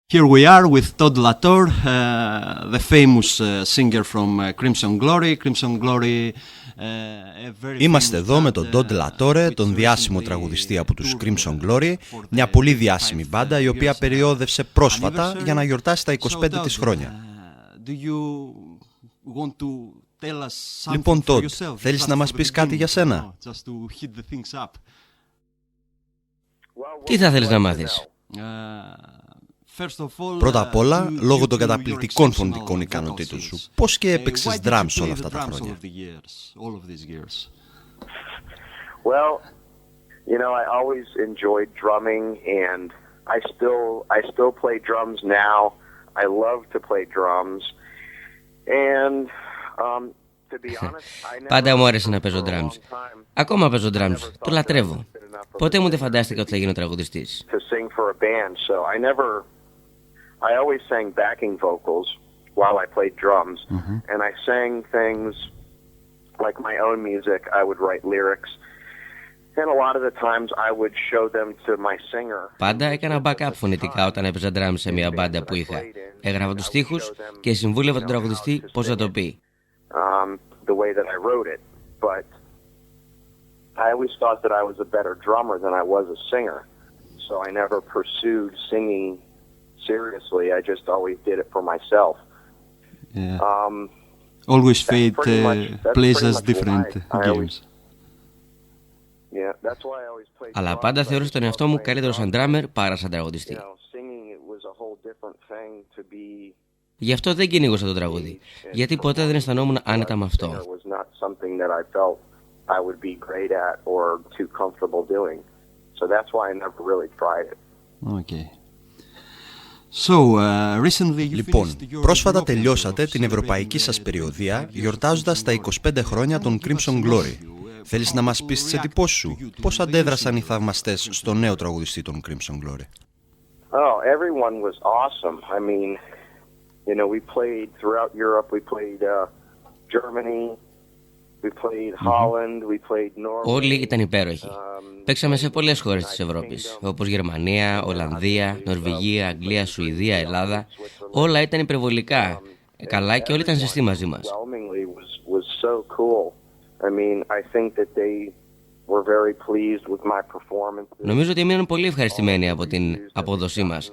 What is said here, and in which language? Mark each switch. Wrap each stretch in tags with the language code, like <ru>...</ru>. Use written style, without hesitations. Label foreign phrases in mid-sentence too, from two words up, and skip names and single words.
<en>Here we are with Todd Latour, the famous singer from Crimson Glory. Crimson Glory.</en> <el>Είμαστε εδώ με τον Todd Latour, τον διάσημο τραγουδιστή από τους Crimson Glory, μια πολύ διάσημη μπάντα η οποία περιόδευσε πρόσφατα για να γιορτάσει τα 25 της χρόνια. Λοιπόν, Todd, θέλεις να μας πεις κάτι για σένα? Τι θα θέλεις να μάθεις? Πρώτα απ' όλα, λόγω των καταπληκτικών φωνητικών ικανοτήτων σου, πώς και έπαιξες drums όλα αυτά τα χρόνια?</el> <en>Well, you know, I always enjoyed drumming, and I still play drums now. I love to play drums, and to be honest, I never.</en> <el>Πάντα μου άρεσε να παίζω drums. Ακόμα παίζω drums. Το λατρεύω. Ποτέ μου δεν φαντάστηκα ότι θα γίνω τραγουδιστής.</el> <en>To sing for a band, so I always sang backing vocals while I played drums, and I sang things like my own music. I would write lyrics, and a lot of the times I would show them to my singer.</en> <el>Πάντα έκανα backup φωνητικά όταν έπαιζα drums σε μια μπάντα που είχα. Έγραφα τους στίχους και συμβούλευα τον τραγουδιστή πώς θα το πει.</el> <en>The way that I wrote it, but I always thought that I was a better drummer than I was a singer, so I never pursued singing seriously. I just always did it for myself. Always fate plays us different games. Yeah, that's why I always played.</en> <el>Αλλά πάντα θεώρησα τον εαυτό μου καλύτερο σαν drummer παρά σαν τραγουδιστή. Γι' αυτό δεν κυνήγωσα το τραγούδι, γιατί ποτέ δεν αισθανόμουν άνετα με αυτό.</el> <en>Okay.</en> <el>Λοιπόν, πρόσφατα τελειώσατε την ευρωπαϊκή σας περιοδεία γιορτάζοντας τα 25 χρόνια των Crimson Glory. Θέλεις να μας πεις τις εντυπώσεις σου? Πώς αντέδρασαν οι θαυμαστές στο νέο τραγουδιστή των Crimson Glory?</el> <en>Oh, everyone was awesome. I mean, you know, we played throughout Europe. We played Germany. We played Holland. We played Norway.</en> <el>Όλοι ήταν υπέροχοι. Παίξαμε σε πολλές χώρες της Ευρώπης, όπως Γερμανία, Ολλανδία, Νορβηγία, Αγγλία, Σουηδία, Ελλάδα. Όλα ήταν υπερβολικά καλά και όλοι ήταν ζεστοί μαζί μας. Νομίζω ότι έμειναν πολύ ευχαριστημένοι από την απόδοσή μας.</el>